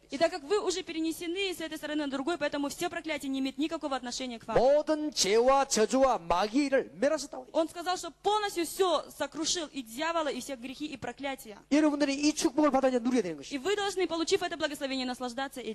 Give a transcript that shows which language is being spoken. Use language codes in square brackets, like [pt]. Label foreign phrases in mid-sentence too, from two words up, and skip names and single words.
[ru] И [ko] 되죠. [ru] так как вы уже перенесены с этой стороны на другой, поэтому все проклятия не имеют никакого отношения к вам. [ko] 모든 죄와 저주와 마귀를 멸하셨다고 그랬죠. [ru] Он сказал, что полностью все сокрушил, и дьявола, и все грехи, и проклятия. [ko] 여러분들이 이 축복을 받아 이제 누려야 되는 [ru] И [ko] 것이죠. [ru] вы должны, получив это благословение, наслаждаться этим.